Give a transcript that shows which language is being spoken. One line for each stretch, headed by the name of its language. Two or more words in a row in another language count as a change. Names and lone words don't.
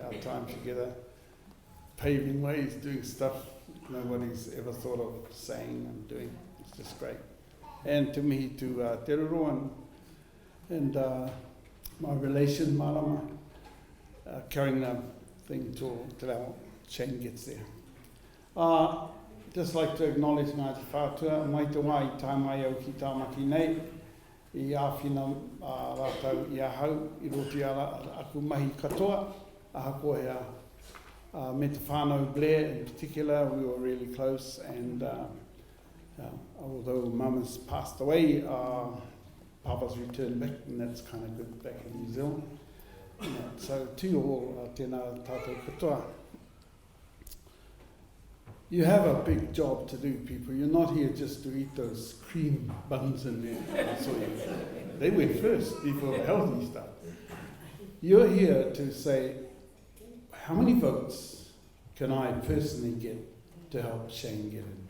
English: Our time together, paving ways, doing stuff nobody's ever thought of saying and doing. It's just great. And to me, to Te Roro and my relation, Marama, carrying the thing till our Shane gets there. Just like to acknowledge Ngāti Whātua,
Māori: mai te wā I tā mai au ki tāmaki nei, I āwhina rātau I ahau, I roti ara aku mahi katoa, aha koe me te whānau Blair
English: in particular, we were really close, and although Mum has passed away, Papa's returned back, and that's kind of good back in New Zealand. So to you all,
Māori: tēnā tātou katoa.
English: You have a big job to do, people. You're not here just to eat those cream buns in there. They went first before healthy stuff. You're here to say, how many votes can I personally get to help Shane get in?